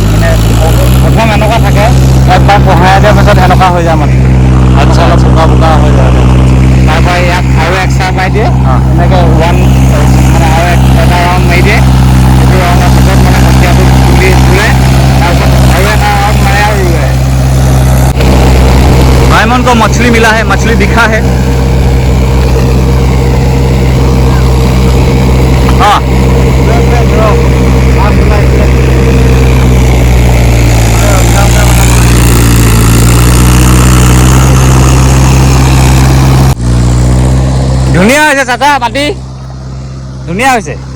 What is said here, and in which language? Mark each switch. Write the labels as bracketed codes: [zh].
[as] মানে প্ৰথম এনেকুৱা থাকে, একবাৰ পঢ়াই দিয়াৰ পিছত এনেকুৱা হৈ যায় মানে। আচ্ছা, অলপ বোকা হৈ যায়। তাৰপৰা ইয়াত আৰু এক্সট্ৰা পাই দিয়ে, এনেকৈ মানে আৰু এটা ৰাউণ্ড মাৰি দিয়ে। সেইটো ৰাউণ্ডৰ পিছত মানে কঠীয়াটো তুলি ৰুৱে, তাৰপিছত আৰু এটা ৰাউণ্ড মাৰে আৰু ৰুৱে। [hi] भाई मन को मछली मिला है, मछली दिखा है। [as] हाँ ধুনীয়া হৈছে চাচা, মাটি ধুনীয়া হৈছে।